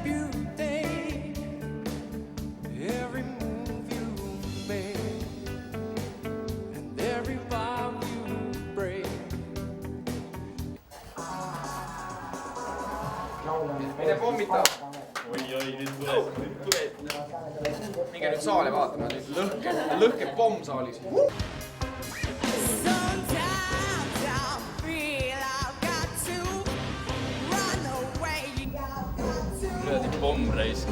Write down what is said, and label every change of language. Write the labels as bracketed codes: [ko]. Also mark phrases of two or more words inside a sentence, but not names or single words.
[en] you take, every move you make, and every vow you break. [et] Mine pommita! Oi, nüüd tuleb. Minge nüüd saali vaatama, nüüd lõhkeb pomm saalis. Löödi pomm raisk.